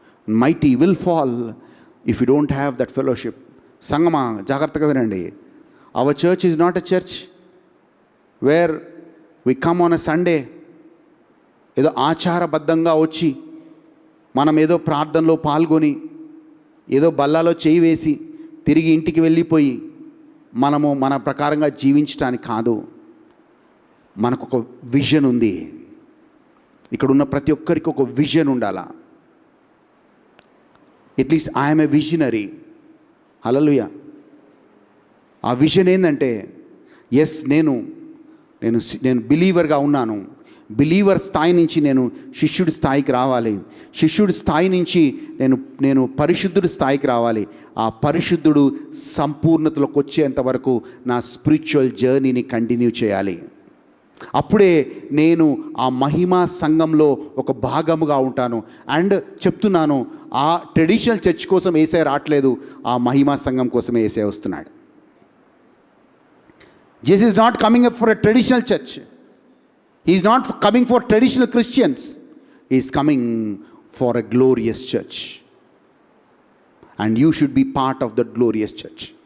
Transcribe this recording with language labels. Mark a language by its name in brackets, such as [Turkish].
[English] Mighty will fall if you don't have that fellowship. [Telugu] సంగమా, జాగ్రత్తగా వినండి. [English] Our church is not a church where we come on a Sunday. [Telugu] ఏదో ఆచారబద్ధంగా వచ్చి మనం ఏదో ప్రార్థనలో పాల్గొని ఏదో బల్లాలో చేయి వేసి తిరిగి ఇంటికి వెళ్ళిపోయి మనము మన ప్రకారంగా జీవించడానికి కాదు. మనకు ఒక విజన్ ఉంది. ఇక్కడ ఉన్న ప్రతి ఒక్కరికి ఒక విజన్ ఉండాలా. [English] At least I'm a visionary. [Telugu] హల్లెలూయా. ఆ విజన్ ఏంటంటే, ఎస్ నేను బిలీవర్గా ఉన్నాను. బిలీవర్ స్థాయి నుంచి నేను శిష్యుడి స్థాయికి రావాలి. శిష్యుడి స్థాయి నుంచి నేను పరిశుద్ధుడి స్థాయికి రావాలి. ఆ పరిశుద్ధుడు సంపూర్ణతలోకి వచ్చేంత వరకు నా స్పిరిచువల్ జర్నీని కంటిన్యూ చేయాలి. అప్పుడే నేను ఆ మహిమా సంఘంలో ఒక భాగముగా ఉంటాను. అండ్ చెప్తున్నాను, ఆ ట్రెడిషనల్ చర్చ్ కోసం యేసయ్య రావట్లేదు, ఆ మహిమా సంఘం కోసమే యేసయ్య వస్తున్నాడు. [English] Jesus is not coming up for a traditional church. He is not coming for traditional Christians. He is coming for a glorious church. And you should be part of that glorious church.